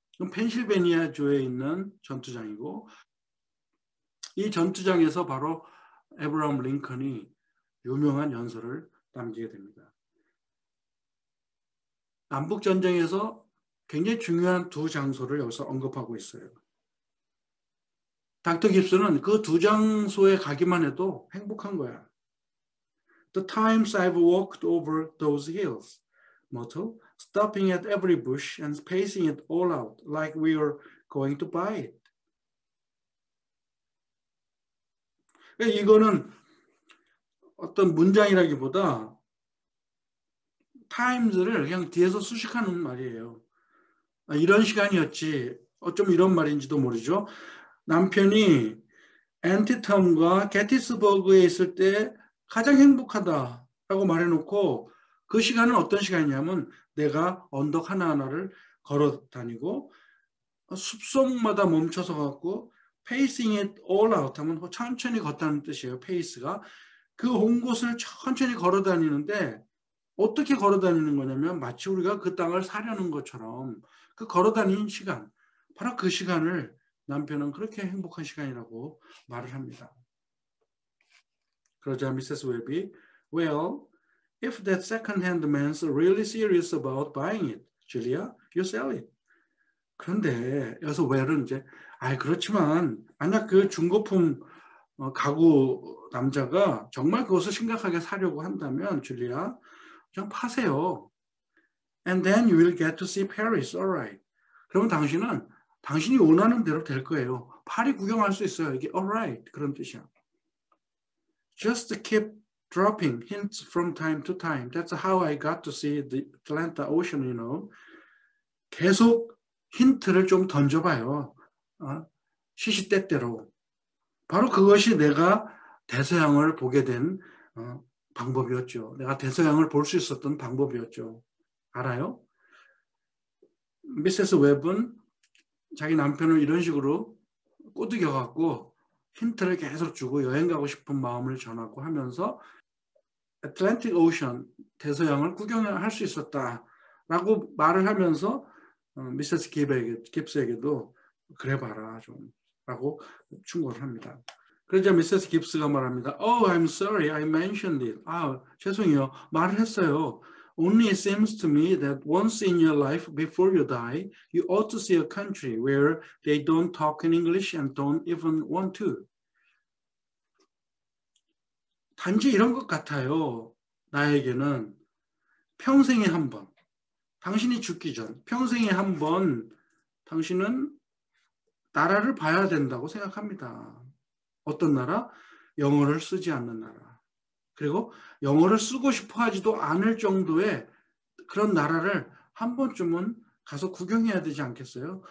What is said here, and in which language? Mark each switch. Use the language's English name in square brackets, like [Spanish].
[Korean] 펜실베니아주에 있는 전투장이고 이 전투장에서 바로 에브라함 링컨이 유명한 연설을 남기게 됩니다. 남북전쟁에서 굉장히 중요한 두 장소를 여기서 언급하고 있어요. 닥터 깁스는 그 두 장소에 가기만 해도 행복한 거야. [English] The times I've walked over those hills. motto, stopping at every bush and spacing it all out like we were going to buy it. [Korean] 이거는 어떤 문장이라기보다 times를 그냥 뒤에서 수식하는 말이에요. 이런 시간이었지. 어쩜 이런 말인지도 모르죠. 남편이 앤티텀과 게티스버그에 있을 때 가장 행복하다라고 말해놓고 그 시간은 어떤 시간이냐면 내가 언덕 하나하나를 걸어 다니고 숲속마다 멈춰서 갖고 [English] pacing it all out [Korean] 하면 천천히 걷다는 뜻이에요. 페이스가. 그 온 곳을 천천히 걸어 다니는데 어떻게 걸어 다니는 거냐면 마치 우리가 그 땅을 사려는 것처럼 그 걸어 다니는 시간, 바로 그 시간을 남편은 그렇게 행복한 시간이라고 말을 합니다. 그러자 미세스 웹이 [English] Well, if that second-hand man's really serious about buying it, Julia, you sell it. [Korean] 그런데 여기서 well은 이제 그렇지만 만약 그 중고품 가구 남자가 정말 그것을 심각하게 사려고 한다면 줄리아 그냥 파세요. [English] And then you will get to see Paris, alright. [Korean] 그러면 당신이 원하는 대로 될 거예요. 파리 구경할 수 있어요. 이게 alright 그런 뜻이야. [English] Just keep dropping hints from time to time. That's how I got to see the Atlantic Ocean, you know. [Korean] 계속 힌트를 좀 던져봐요. 시시때때로. 바로 그것이 내가 대서양을 보게 된 방법이었죠. 내가 대서양을 볼 수 있었던 방법이었죠. 알아요? 미세스 웹은 자기 남편을 이런 식으로 꼬드겨갖고 힌트를 계속 주고 여행 가고 싶은 마음을 전하고 하면서 애틀랜틱 오션, 대서양을 구경할 수 있었다라고 말을 하면서 미세스 깁스에게도 그래 봐라 좀 라고 충고를 합니다. 그러자 미세스 깁스가 말합니다. [English] Oh, I'm sorry, I mentioned it. [Korean] 죄송해요. 말을 했어요. [English] Only it seems to me that once in your life before you die, you ought to see a country where they don't talk in English and don't even want to. [Korean] 단지 이런 것 같아요. 나에게는 평생에 한 번, 당신이 죽기 전 평생에 한 번 당신은 나라를 봐야 된다고 생각합니다. 어떤 나라? 영어를 쓰지 않는 나라. 그리고 영어를 쓰고 싶어 하지도 않을 정도의 그런 나라를 한 번쯤은 가서 구경해야 되지 않겠어요?